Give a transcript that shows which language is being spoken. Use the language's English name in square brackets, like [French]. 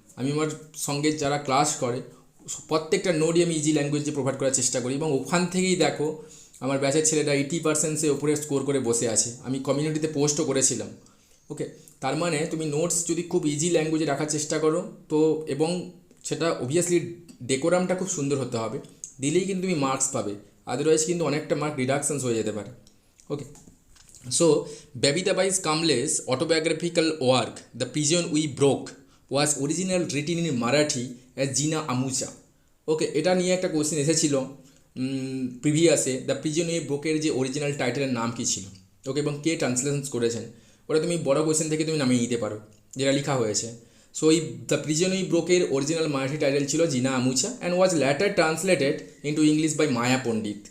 [Bangla] আমি আমার সঙ্গে যারা ক্লাস করে প্রত্যেকটা নোটই আমি ইজি ল্যাঙ্গুয়েজে প্রোভাইড করার চেষ্টা করি, এবং ওখান থেকেই দেখো আমার ব্যাচের ছেলেরা 80%-এর ওপরে স্কোর করে বসে আছে। আমি কমিউনিটিতে পোস্টও করেছিলাম। ওকে, তার মানে তুমি নোটস যদি খুব ইজি ল্যাঙ্গুয়েজে রাখার চেষ্টা করো তো, এবং সেটা অবভিয়াসলি ডেকোরামটা খুব সুন্দর হতে হবে, দিলেই কিন্তু তুমি মার্কস পাবে, আদারওয়াইজ কিন্তু অনেকটা মার্ক রিডাকশনস হয়ে যেতে পারে। [English] Okay, so Babitabai Kamle's autobiographical work, The Prison We Broke, was originally written in Marathi as Jina Amucha. [Bangla] ওকে, এটা নিয়ে একটা কোশ্চেন এসেছিল প্রিভিয়াসে, দ্য প্রিজন উই ব্রোকের যে অরিজিনাল টাইটেলের নাম কী ছিল, ওকে, এবং কে ট্রান্সলেশন করেছেন, ওটা তুমি বড় কোশ্চেন থেকে তুমি নামিয়ে নিতে পারো যেটা লেখা হয়েছে। [English] So এই the prison we ব্রোকের original Marathi title ছিল Jina Amucha and was later translated into English by Maya Pandit.